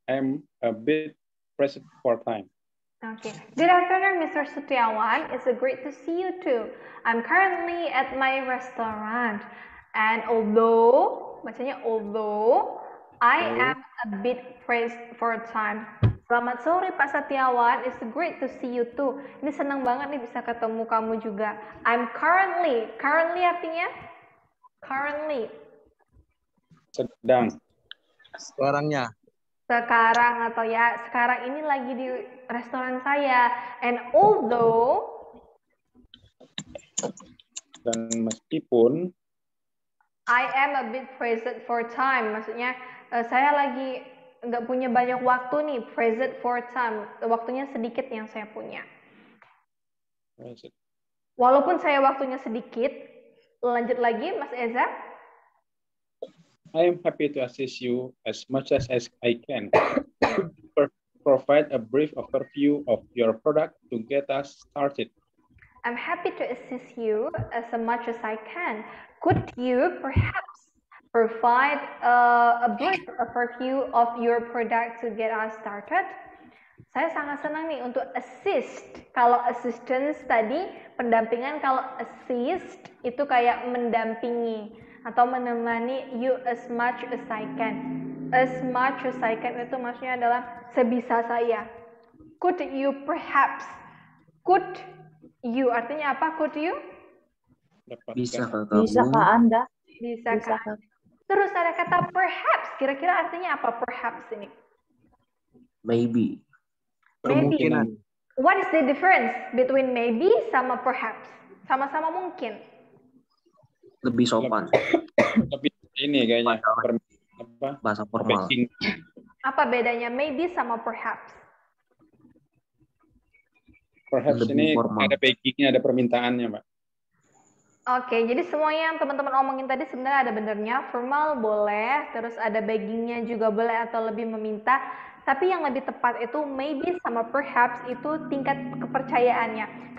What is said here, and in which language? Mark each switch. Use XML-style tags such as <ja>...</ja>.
<en>I'm a bit pressed for time. Okay. Good afternoon, Mr. Setiawan. It's great to see you too. I'm currently at my restaurant and although I am a bit pressed for time.</en> <id>Selamat sore Pak</id> <en>Setiawan. It's great to see you too.</en> <id>Ini senang banget nih bisa ketemu kamu juga.</id> <en>I'm currently</en> <id>artinya Sedang. Sekarangnya. Sekarang atau ya sekarang ini lagi di restoran saya.</id> <en>And although</en> <id>dan meskipun</id> <en>I am a bit pressed for time,</en> <id>maksudnya saya lagi nggak punya banyak waktu nih,</id> <en>pressed for time,</en> <id>waktunya sedikit yang saya punya. Walaupun saya waktunya sedikit, lanjut lagi Mas Eza.</id> <en>I am happy to assist you as much as I can. Provide a brief overview of your product to get us started. I'm happy to assist you as much as I can. Could you perhaps provide a brief overview of your product to get us started?</en> <id>Saya sangat senang nih untuk assist. Kalau assistance tadi pendampingan, kalau assist itu kayak mendampingi atau menemani</id> <en>you as much as I can. As much as I can</en> <id>itu maksudnya adalah sebisa saya.</id> <en>Could you perhaps? Could you</en> <id>artinya apa?</id> <en>Could you?</en> <id>Bisakah Anda? Bisakah Anda? Terus ada kata perhaps. Kira-kira artinya apa perhaps ini?</id> <en>Maybe.</en> <id>Kemungkinan.</id> <en>What is the difference between maybe sama perhaps?</en> <id>Sama-sama mungkin. Lebih sopan. Lebih ini kayaknya. Bahasa formal. Apa bedanya maybe sama perhaps? Perhaps ini ada backingnya, ada permintaannya, Mbak. Oke, jadi semuanya yang teman-teman omongin tadi sebenarnya ada benernya. Formal boleh, terus ada beggingnya juga boleh atau lebih meminta. Tapi yang lebih tepat itu maybe sama perhaps itu tingkat kepercayaannya.</id>